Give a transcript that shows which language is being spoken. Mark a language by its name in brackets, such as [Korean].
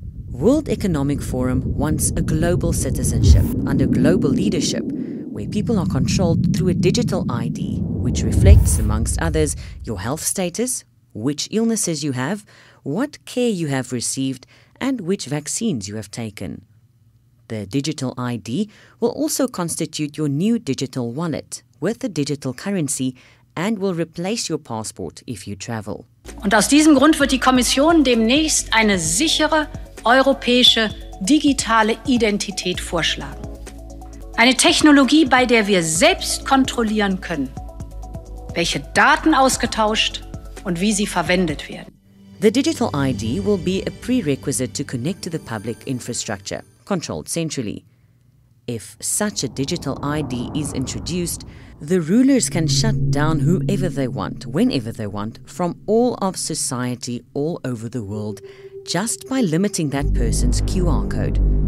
[English] World Economic Forum wants a global citizenship under global leadership, where people are controlled through a digital ID, which reflects, amongst others, your health status, which illnesses you have, what care you have received, and which vaccines you have taken. The digital ID will also constitute your new digital wallet with a digital currency and will replace your passport if you travel. [German] Und aus diesem Grund wird die Kommission demnächst eine sichere europäische digitale Identität vorschlagen. Eine Technologie, bei der wir selbst kontrollieren können, welche Daten ausgetauscht und wie sie verwendet werden. [English] The digital ID will be a prerequisite to connect to the public infrastructure, controlled centrally. If such a digital ID is introduced, the rulers can shut down whoever they want, whenever they want, from all of society all over the world, just by limiting that person's QR code.